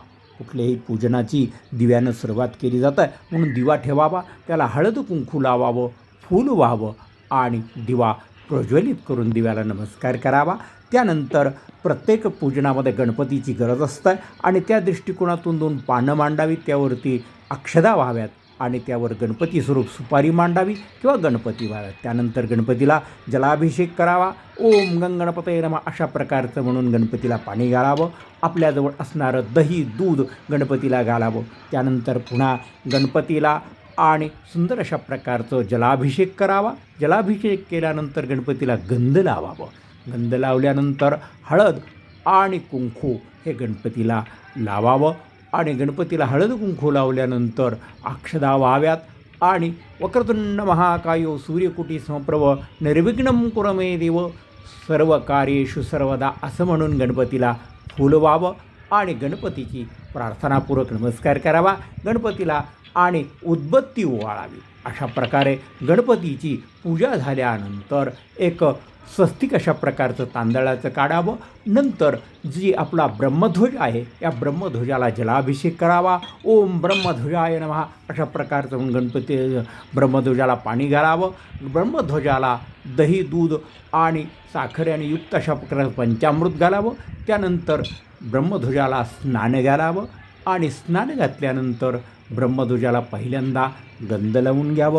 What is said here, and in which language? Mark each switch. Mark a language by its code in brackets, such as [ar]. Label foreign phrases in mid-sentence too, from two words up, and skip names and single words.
[mr] कुठल्याही पूजनाची दिव्यानं सुरुवात केली जातं म्हणून दिवा ठेवावा, त्याला हळद कुंकू लावावं, फूल व्हावं आणि दिवा प्रज्वलित करून दिव्याला नमस्कार करावा. त्यानंतर प्रत्येक पूजनामध्ये गणपतीची गरज असते आणि त्या दृष्टिकोनातून 2 पानं मांडावी, त्यावरती अक्षदा व्हाव्यात आणि त्यावर गणपती स्वरूप सुपारी मांडावी किंवा गणपती व्हाव्यात. त्यानंतर गणपतीला जलाभिषेक करावा. [sa] ओम गणपतये नमः [mr] अशा प्रकारचं म्हणून गणपतीला पाणी घालावं. आपल्याजवळ असणारं दही दूध गणपतीला घालावं. त्यानंतर पुन्हा गणपतीला आणि सुंदर अशा प्रकारचं जलाभिषेक करावा. जलाभिषेक केल्यानंतर गणपतीला गंध लावावं. गंध लावल्यानंतर हळद आणि कुंकू हे गणपतीला लावावं आणि गणपतीला हळद कुंकू लावल्यानंतर अक्षदा व्हाव्यात आणि [sa] वक्रतुंड महाकायो सूर्यकोटी समप्रभ निर्विघ्नं कुरु मे देव सर्व कार्येषु सर्वदा [mr] असं म्हणून गणपतीला फूल व्हावं आणि गणपतीची प्रार्थनापूर्वक नमस्कार करावा. गणपतीला आणि उदबत्ती ओवाळावी. अशा प्रकारे गणपतीची पूजा झाल्यानंतर एक स्वस्तिक अशा प्रकारचं तांदळाचं काढावं. नंतर जी आपला ब्रह्मध्वज आहे या ब्रह्मध्वजाला जलाभिषेक करावा. [sa] ओम ब्रह्मध्वजाय नमः [mr] अशा प्रकारचं गणपती ब्रह्मध्वजाला पाणी घालावं. ब्रह्मध्वजाला दही दूध आणि साखरेने युक्त अशा प्रकारचं पंचामृत घालावं. त्यानंतर ब्रह्मध्वजाला स्नान घालावं आणि स्नान घातल्यानंतर ब्रह्मध्वजाला पहिल्यांदा गंध लावून घ्यावं.